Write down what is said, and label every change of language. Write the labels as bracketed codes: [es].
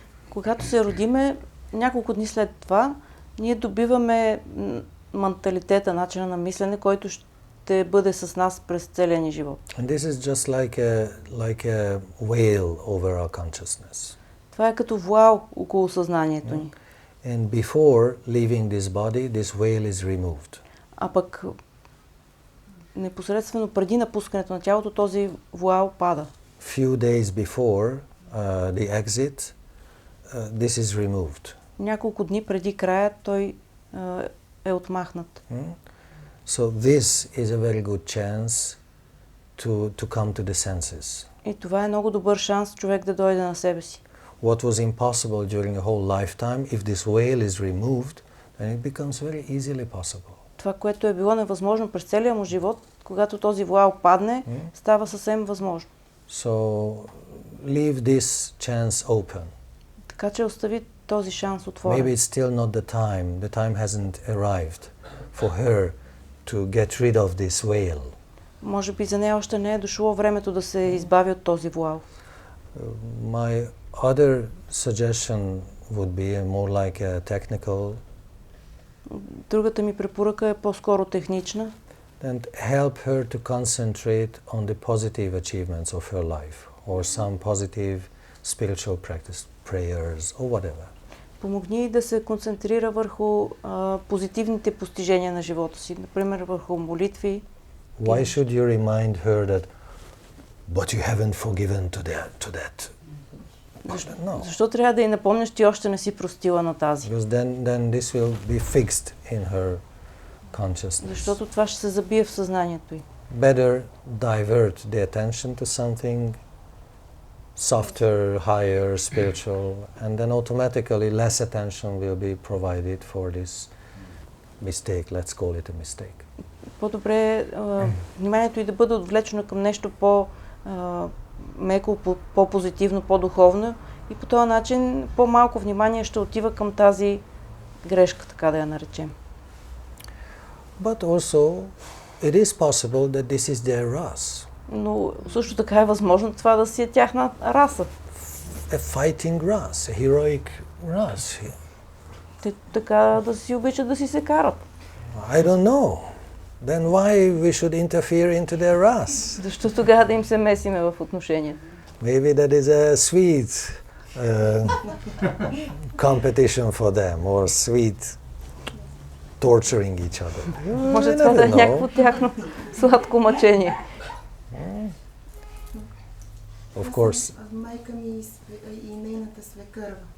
[bg] Когато се родиме, няколко дни след това, ние добиваме менталитета, начина на мислене, който ще бъде с нас през целия ни живот. [en] And this is just like a veil over our consciousness. [bg] Това е като вуал около съзнанието ни. [en] And before leaving this body, this veil is removed. [bg] А пък непосредствено преди напускането на тялото, този вуал пада. [en] Few days before the exit, this is removed. [bg] Няколко дни преди края той е отмахнат. [en] So this is a very good chance to come to the senses. [bg] И това е много добър шанс човек да дойде на себе си. [en] What was impossible during a whole lifetime, if this veil is removed, then it becomes very easily possible. [bg] Това, което е било невъзможно през целия му живот, когато този вуал падне, става съвсем възможно. [en] So leave this chance open. [bg] Така че остави този шанс отворен. [en] Maybe it's still not the time. The time hasn't arrived for her to get rid of this veil. [bg] Може би за нея още не е дошло времето да се избави от този вуал. [en] My other suggestion would be more like a technical. [bg] Другата ми препоръка е по-скоро технична. [en] And help her to concentrate on the positive achievements of her life, or some positive spiritual practice, prayers, or whatever. [bg] Помогни да се концентрира върху позитивните постижения на живота си, например върху молитви. [en] Why should you remind her that, but you haven't forgiven to that? No. [bg] Защо трябва да й напомняш, ти още не си простила на тази? [en] Because then this will be fixed in her consciousness. [bg] Защото това ще се забие в съзнанието й. [en] Better divert the attention to something softer, higher, spiritual, and then automatically less attention will be provided for this mistake. Let's call it a mistake. [bg] По-добре вниманието й да бъде отвлечено към нещо по-меко, по-позитивно, по-духовно и по този начин по-малко внимание ще отива към тази грешка, така да я наречем. [en] But also, it is possible that this is their race. [bg] Но също така е възможно това да си е тяхна раса. [en] A fighting race, a heroic race. [bg] Те така да си обичат да си се карат. [en] I don't know. Then why we should interfere into their race? [bg] Защо тогава да им се месиме в отношения? [en] Maybe that is a sweet competition for them, or sweet torturing each other. [bg] Може това да е някакво тяхно сладко мъчение. [en] Of course. [bg] Майка ми и нейната свекърва.